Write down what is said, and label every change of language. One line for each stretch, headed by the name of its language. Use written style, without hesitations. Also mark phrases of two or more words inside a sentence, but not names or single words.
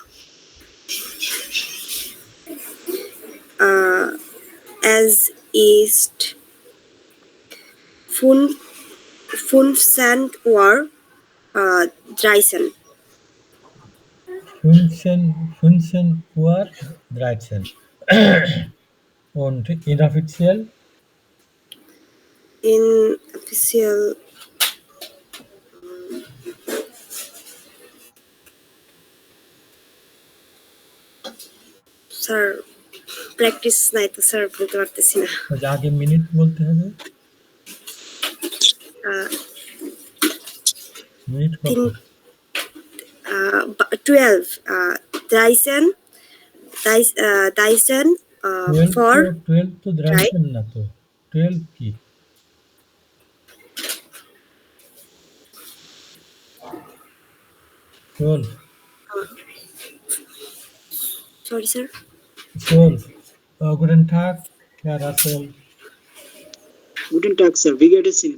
German: Es ist 15 Uhr 13. 15 Uhr 13. Und inoffiziell?
Bangla: Inoffiziell স্যার প্র্যাকটিস নাই তো স্যার বলতে পারতেছি না আচ্ছা, আগে মিনিট বলতে হবে, মিনিট কত? 12 13 for 12 তো দ্রাইসেন না তো, 12 কি?
English: sorry sir
German: 12. Guten Tag, Herr Russell. Guten Tag, Sir. Wie geht es Ihnen?